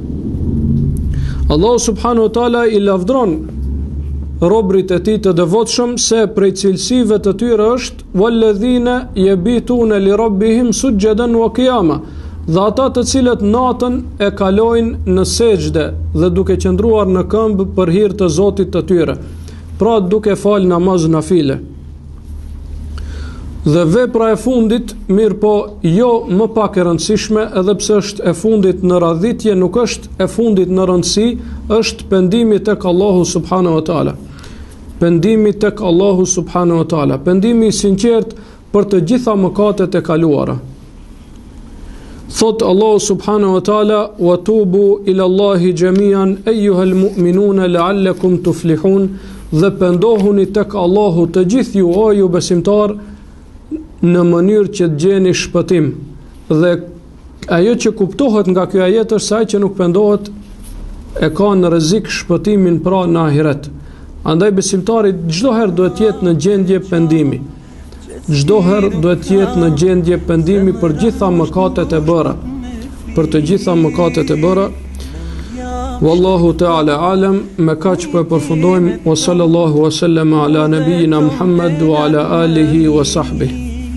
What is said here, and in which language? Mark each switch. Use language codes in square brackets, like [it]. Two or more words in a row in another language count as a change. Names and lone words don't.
[ar] الله سبحانه وتعالى [sq] i lavdron robrit e tij të devotshëm se prej cilësive të tyre është [ar] والذين يبيتون لربهم سجدا وقياما, [sq] dhe ata të cilët natën e kalojnë në sejdë dhe duke qëndruar në këmbë për hir të Zotit të tyre, pra duke fal namaz nafile. Dhe vepra e fundit, mirë po jo më pak e rëndësishme, edhe pse është e fundit në radhitje, nuk është e fundit në rëndësi, është pendimi tek [ar] الله سبحانه وتعالى. [sq] Pendimi tek [ar] الله سبحانه وتعالى, [sq] pendimi i sinqert për të gjitha mëkatet e kaluara. [ar] Thot Allahu subhanahu wa taala: "وتوبوا إلى الله جميعا أيها المؤمنون لعلكم تفلحون", [sq] dhe pendohuni tek Allahu të gjithë ju, o ju besimtar, në mënyrë që të gjeni shpëtim. Dhe ajo që kuptohet nga ky ajet është se ai që nuk pendohet e ka në rrezik shpëtimin pra në ahiret. Andaj besimtari çdo herë duhet të jetë në gjendje pendimi. Çdo herë duhet të jetë në gjendje pendimi për gjitha mëkatet e bëra. Për të gjitha mëkatet e bëra. [ar] والله تعالى أعلم. [sq] Me kaq po e përfundojmë. [ar] وصلى الله وسلم على نبينا محمد وعلى آله وصحبه.